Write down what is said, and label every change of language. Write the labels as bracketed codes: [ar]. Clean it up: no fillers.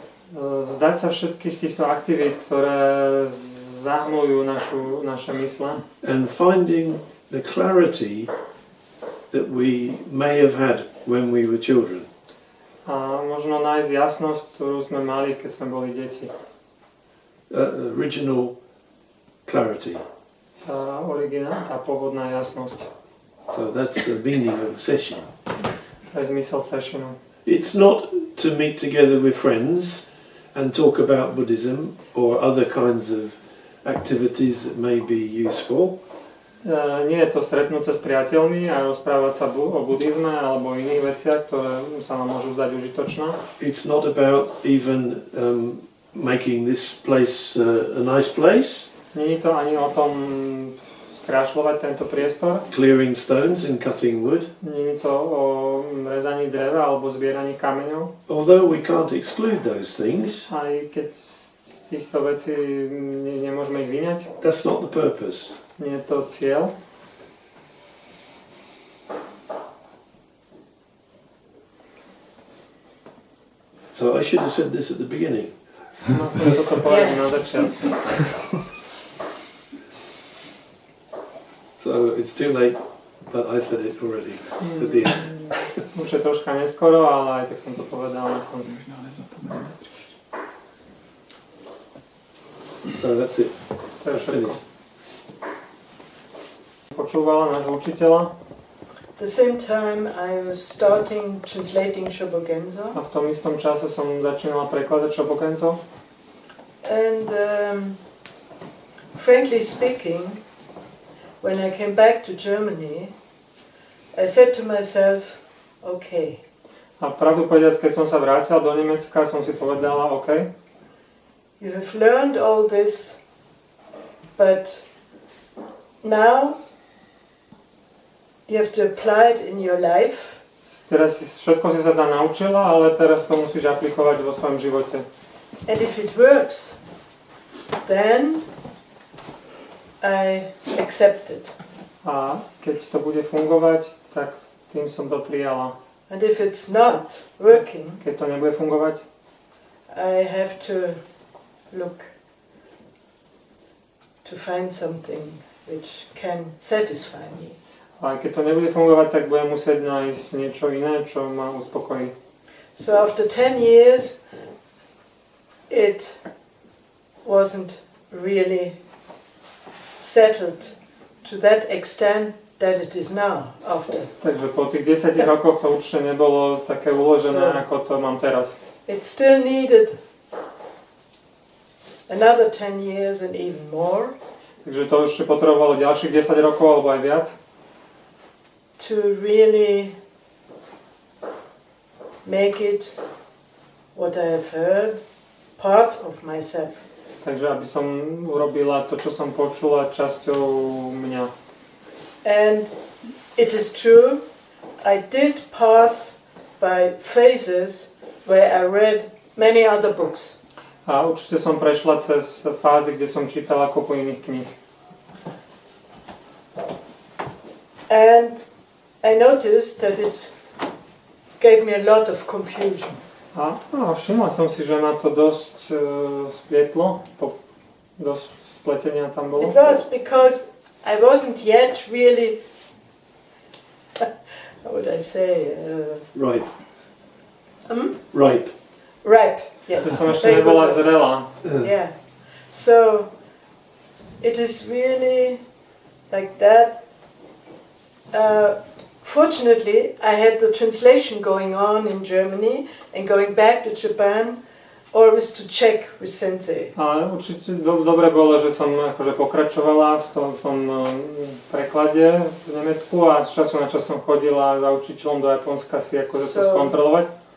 [sk] vzdať sa všetkých týchto aktivít, ktoré zahmlujú naše mysle, [en] and finding the clarity that we may have had when we were children. [sk] a možno nájsť jasnosť, ktorú sme mali, keď sme boli deti. [en] Original clarity. [sk] Tá pôvodná jasnosť. [en] So that's the meaning of session. [sk] To je zmysel sessionu. [en] It's not to meet together with friends and talk about Buddhism or other kinds of activities that may be useful. [sk] Nie je to stretnúť sa s priateľmi a rozprávať sa o buddhizme alebo o iných veciach, ktoré sa nám môžu zdať užitočné. [en] It's not about even making this place a nice place. [sk] Nie je to ani o tom skrášľovať tento priestor. [en] Clearing stones and cutting wood. [sk] Nie je to o rezaní dreva alebo zbieraní kameňov. [en] Although we can't exclude those things, [sk] Aj keď z týchto vecí nemôžeme ich vyňať. [en] that's not the purpose. [sk] Nie je to cieľ. [en] So I should have said this at the beginning. [sk] Mal som toto povedať na začiatku. [en] So it's too late, but I said it already at the end. [sk] Už je troška neskoro, ale aj tak som to povedal na konci. [en] So that's it. [sk] To je všetko. Počúvala nášho učiteľa [en] At the same time, I was starting translating Shobogenzo. [sk] a v tom istom čase som začínala prekladať Shobogenzo. [en] And frankly speaking, when I came back to Germany, I said to myself, okay. [sk] A pravdu povedať, keď som sa vrátila do Nemecka, som si povedala, OK, [en] You have learned all this, but now you have to apply it in your life. [sk] teraz všetko si sa tam naučila, ale teraz to musíš aplikovať vo svojom živote. [en] And if it works, then I accept it. [sk] A keď to bude fungovať, tak tým som to prijala. [en] And if it's not working, [sk] Keď to nebude fungovať, [en] I have to look to find something which can satisfy me. [sk] a keď to nebude fungovať, tak budem musieť nájsť niečo iné, čo ma uspokojí. [en] So after 10 years, it wasn't really settled to that extent that it is now after. [sk] Takže po tých 10 rokoch to určite nebolo také uložené, ako to mám teraz. [en] It still needed another 10 years and even more [sk] Takže to ešte potrebovalo ďalších 10 rokov alebo aj viac, [en] to really make it what I have heard part of myself. [sk] takže aby som urobila to, čo som počula, časťou mňa. [en] And it is true, I did pass by phases where I read many other books. [sk] A určite som prešla cez fázy, kde som čítala kopu iných kníh. [en] And I noticed that it gave me a lot of confusion. [sk] A všimla som si, že ma to dosť splietlo, dosť spletenia tam bolo. [en] It was because I wasn't yet really, how would I say, Ripe. ripe, yes. [sk] To som ešte nebola zrelá. [en] Yeah. So it is really like that Fortunately, I had the translation going on in Germany and going back to Japan, always to check with sensei. [sk] Ale určite dobre bolo, že som akože pokračovala v tom preklade v Nemecku a z času na čas som chodila za učiteľom do Japonska si akože to skontrolovať.